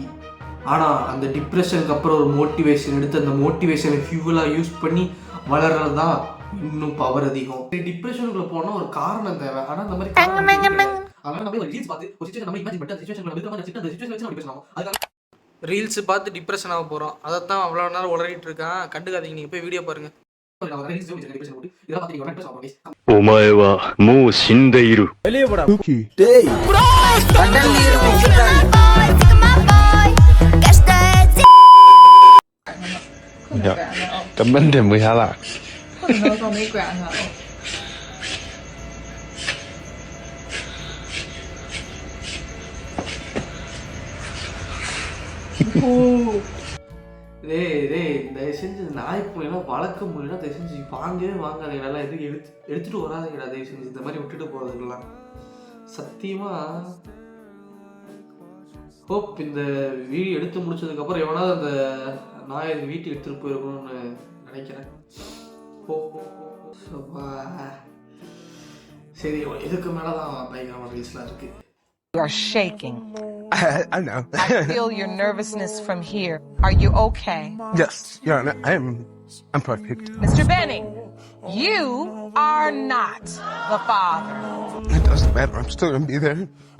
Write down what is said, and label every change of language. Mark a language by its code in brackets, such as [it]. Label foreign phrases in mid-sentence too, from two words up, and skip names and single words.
[ta] ஆனால் அந்த டிப்ரெஷனுக்கு அப்புறம் ஒரு மோட்டிவேஷன் எடுத்து அந்த மோட்டிவேஷனை ஃபியூவலாக யூஸ் பண்ணி வளர்றது தான் இன்னும் பவர் அதிகம். டிப்ரெஷனுக்குள்ள போனால் ஒரு காரணம் தேவை. ஆனால் அந்த மாதிரி ரீல்ஸ் பார்த்து டிப்ரெஷன் ஆக போகிறோம். அதைத்தான் அவ்வளோ நேரம் உளறிட்டு இருக்கான். கண்டுக்காதீங்க, நீங்கள் போய் வீடியோ பாருங்க. [ja] お前はもう死んでいる。 [zh] Ya,根本停不下来。 [ta] தயவு செஞ்சு நாய் பூனைலாம் வளர்க்க முடியல, தயவு செஞ்சு வாங்கவே வாங்காதீங்களா. எதுக்கு எடுத்துட்டு வராதுங்களா தயவு செஞ்சு. இந்த மாதிரி விட்டுட்டு போகிறதுக்கெல்லாம் சத்தியமா. ஹோப் இந்த வீடியோ எடுத்து முடிச்சதுக்கப்புறம் எவனாவது அந்த நாயை வீட்டுக்கு எடுத்துகிட்டு போயிருக்கணும்னு நினைக்கிறேன். சரி, இதுக்கு மேலே தான் பயங்கரமான ரீல்ஸ்லாம் இருக்கு. [en] You are shaking. I know. I feel your nervousness from here. Are you okay? Yes, Your Honor, I'm perfect. Mr. Benning, you are not the father. It doesn't matter. I'm still gonna be there.